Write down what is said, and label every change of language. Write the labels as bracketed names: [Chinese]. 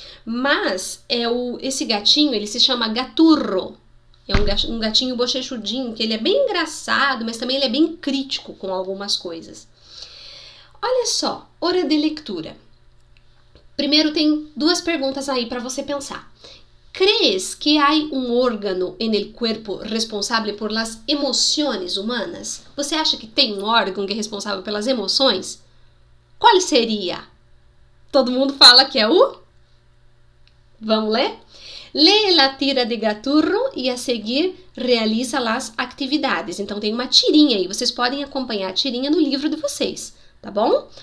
[Portuguese] Mas esse gatinho, ele se chama Gaturro. É um gatinho bochechudinho, que ele é bem engraçado, mas também ele é bem crítico com algumas coisas. Olha só, hora de leitura. Primeiro tem duas perguntas aí para você pensar. [Spanish] ¿Crees que hay un órgano en el cuerpo responsable por las emociones humanas? [Portuguese] Você acha que tem um órgão que é responsável pelas emoções? Qual seria? Todo mundo fala que é o... Vamos ler? Lee a tira de Gaturro e a seguir realiza as atividades. Então tem uma tirinha aí, vocês podem acompanhar a tirinha no livro de vocês, tá bom?